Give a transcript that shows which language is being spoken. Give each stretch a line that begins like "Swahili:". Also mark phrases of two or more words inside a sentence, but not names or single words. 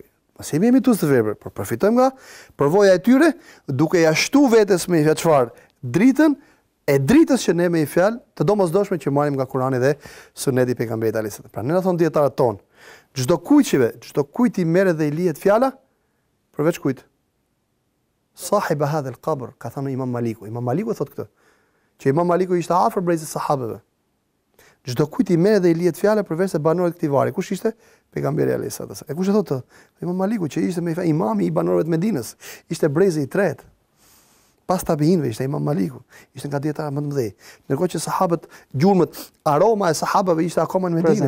Albanian: Mos jemi imitues të vepër, por përfitojmë nga përvoja e tyre, duke ja shtuar vetes me fjalë çfarë? Dritën e dritës që ne me fjalë të domosdoshme që marrim nga Kurani dhe Suneti i pejgamberit
Arabic: عليه السلام.
Albanian: Pra ne na thon dietarët ton, çdo kujt i merret dhe i lihet fjala, përveç kujt?
Arabic: صاحب هذا القبر,
Albanian: ka thënë Imam Maliku. Imam Maliku thotë këtë, që Imam Maliku ishte afër brezit sahabeve. Çdo kujt i merret dhe i lihet fjala përveç se banorët e këtij vari. Kush ishte? Pejgamberi
Arabic: عليه السلام.
Albanian: E kush e thotë? Imam Maliku, që ishte me imami i banorëve të Medinës, ishte brezi i tretë. pas tabiinëve ishte Imam Maliku, ishte nga dietarë më të mëdhenj. Ndërkohë që sahabët, gjurmët, aroma e sahabëve ishte akoma në Medinë.